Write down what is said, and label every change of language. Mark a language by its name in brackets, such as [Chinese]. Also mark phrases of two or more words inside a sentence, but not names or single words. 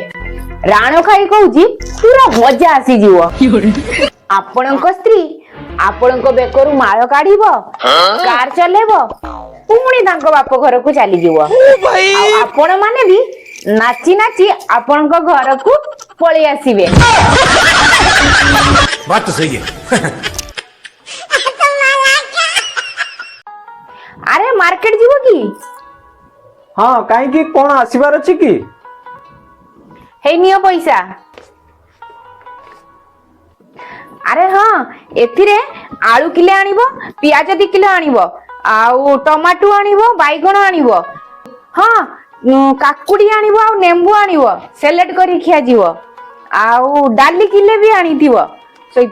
[Odia] ରାଣ ଖାଇ କହୁଛି ପୁରା ମଜା ଆସିଯିବ। ଆପଣଙ୍କ ସ୍ତ୍ରୀ ଆପଣଙ୍କ ବେକରୁ ମାଳ କାଢିବ, କାର ଚଲେଇବ, ପୁଣି ତାଙ୍କ ବାପ ଘରକୁ ଚାଲିଯିବ। ଆଉ ଆପଣ ମାନେ ବି ନାଚି ନାଚି ଆପଣଙ୍କ ଘରକୁ ପଳେଇ ଆସିବେ। [Hindi] बात तो सही है। [Odia] ଆରେ ମାର୍କେଟ ଯିବ କି? ହଁ କାହିଁକି, କଣ ଆସିବାର ଅଛି କି? ହେଇ ନିଅ ପଇସା। ଆରେ ହଁ, ଏଥିରେ ଆଳୁ କିଲେ ଆଣିବ, ପିଆଜ 2 କିଲୋ ଆଣିବ, ଆଉ ଟମାଟୋ ଆଣିବ, ବାଇଗଣ ଆଣିବ, ହଁ କାକୁଡି ଆଣିବ, ଆଉ ନେମ୍ବୁ ଆଣିବ, ସେଲେଟ କରି ଖିଆଯିବ, ଆଉ ଡାଲି କିଲେ ବି ଆଣିଥିବ ସହିତ।